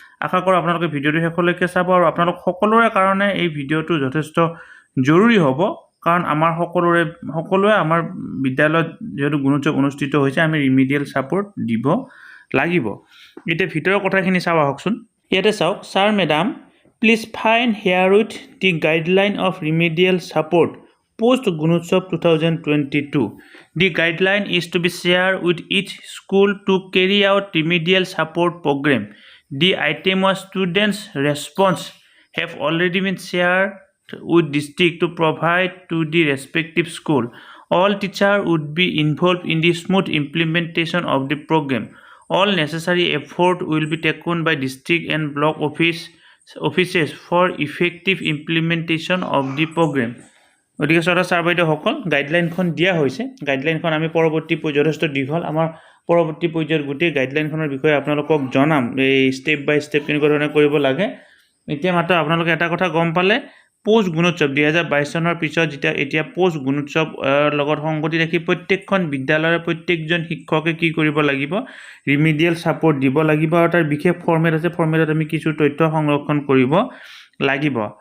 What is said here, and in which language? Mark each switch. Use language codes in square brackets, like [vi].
[as] আশা কৰোঁ আপোনালোকে ভিডিঅ'টো শেষলৈকে চাব আৰু আপোনালোক সকলোৰে কাৰণে এই ভিডিঅ'টো যথেষ্ট জৰুৰী হ'ব, কাৰণ আমাৰ সকলোৱে আমাৰ বিদ্যালয়ত যিহেতু গুণোৎসৱ অনুষ্ঠিত হৈছে আমি ৰিমিডিয়েল ছাপোৰ্ট দিব লাগিব। এতিয়া ভিতৰৰ কথাখিনি চাওঁ আহকচোন। ইয়াতে চাওক, [en] Sir madam please find here with the guideline of remedial support post Gunotsav 2022. The guideline is to be shared with each school to carry out remedial support program. The item of students' response have already been shared with district to provide to the respective school. All teachers would be involved in the smooth implementation of the program. All necessary effort will be taken by district and block offices for effective implementation of the program. [as] গতিকে শ্ৰদ্ধা sir বাইদেউসকল, গাইডলাইনখন দিয়া হৈছে। গাইডলাইনখন আমি পৰৱৰ্তী যথেষ্ট দীঘল, আমাৰ পৰৱৰ্তী পৰ্যায়ত গোটেই গাইডলাইনখনৰ বিষয়ে আপোনালোকক জনাম, এই ষ্টেপ বাই ষ্টেপ কেনেকুৱা ধৰণে কৰিব লাগে। এতিয়া মাত্ৰ আপোনালোকে এটা কথা গম পালে, পোষ্ট গুণোৎসৱ 2022 চনৰ পিছত এতিয়া পোষ্ট গুণোৎসৱ লগত সংগতি ৰাখি প্ৰত্যেকখন বিদ্যালয়ৰ প্ৰত্যেকজন শিক্ষকে কি কৰিব লাগিব, ৰিমিডিয়েল ছাপোৰ্ট দিব লাগিব আৰু তাৰ বিশেষ ফৰ্মেট আছে, ফৰ্মেটত আমি কিছু তথ্য সংৰক্ষণ কৰিব লাগিব।